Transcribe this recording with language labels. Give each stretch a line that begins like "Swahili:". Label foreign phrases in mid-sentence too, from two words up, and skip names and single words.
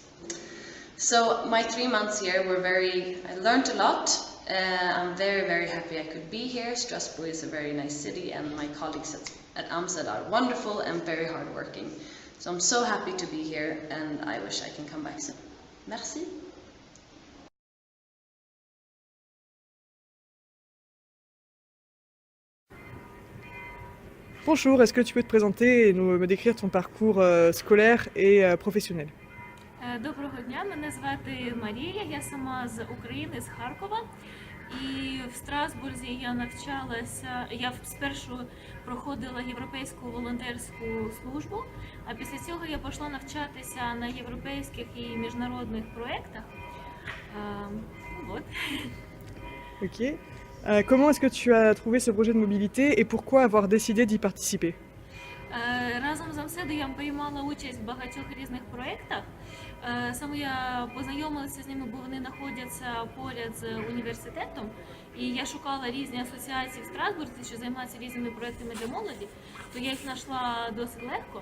English: So my 3 months here were I learned a lot. I'm very, very happy I could be here. Strasbourg is a very nice city, and my colleagues at AMSED are wonderful and very hardworking. So I'm so happy to be here, and I wish I can come back soon.
French: Merci. Bonjour, est-ce que tu peux te présenter et me décrire ton parcours scolaire et professionnel?
Ukrainian: Доброго дня, мене звати Марія, я сама з України, з Харкова. І в Страсбурзі я навчалася, я спершу проходила європейську волонтерську службу, а після цього я пішла навчатися на європейських і міжнародних проєктах. Вот.
French: Ok. Comment est-ce que tu as trouvé ce projet de mobilité et pourquoi avoir décidé d'y participer?
Ukrainian: Разом з АМСЕДом я приймала участь в багатьох різних проєктах. Саме я познайомилася з ними, бо вони знаходяться поряд з університетом. І я шукала різні асоціації в Страсбурзі, що займаються різними проєктами для молоді, то я їх знайшла досить легко.